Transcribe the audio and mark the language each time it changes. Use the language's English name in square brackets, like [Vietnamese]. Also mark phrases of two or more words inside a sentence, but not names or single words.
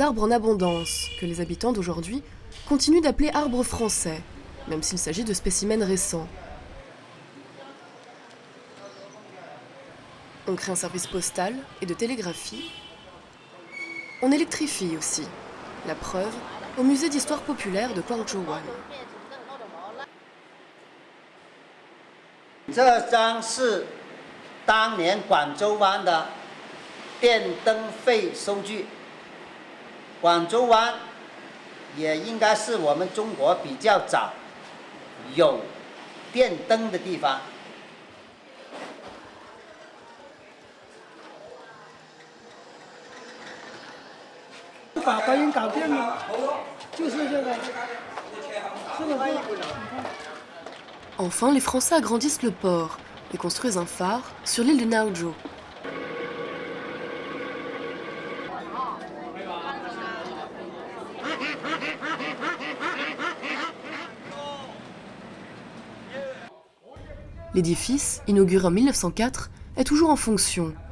[French] arbres en abondance, que les habitants d'aujourd'hui continuent d'appeler arbres français, même s'il s'agit de spécimens récents. On crée un service postal et de télégraphie. On électrifie aussi, la preuve, au musée d'histoire populaire de Guangzhouwan. [Chinese] 这张是当年广州湾的电灯费收据。广州湾也应该是我们中国比较早有电灯的地方。法已经搞定了，就是这个，是不是？ [French] Enfin, les Français agrandissent le port et construisent un phare sur l'île de Naozhou. L'édifice, inauguré en 1904, est toujours en fonction.